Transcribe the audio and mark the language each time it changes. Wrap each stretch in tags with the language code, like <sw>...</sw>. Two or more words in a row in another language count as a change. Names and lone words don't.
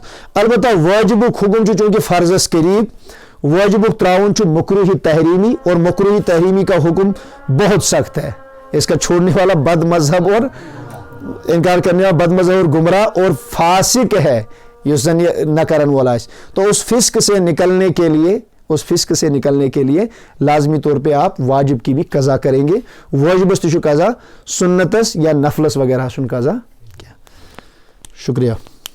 <ur>البتہ واجب حکم چونکہ فرض قریب, واجب تراؤن مکروہ تحریمی, اور مکروہ تحریمی کا حکم بہت سخت ہے. اس کا چھوڑنے والا بد مذہب اور انکار کرنے والا بد مذہب اور گمراہ اور فاسق ہے.</ur> <ks>یُس زن یہ نہ کرن وول آسہِ.</ks> <ur>تو اس فسق سے نکلنے کے لیے لازمی طور پہ آپ واجب کی بھی قضا کریں گے.</ur> <ks>واجبس تہ چھُ قضا, سنتس یا نفلس وغیرہ چھُنہٕ قضا کینٛہہ.</ks> <ur>شکریہ.</ur>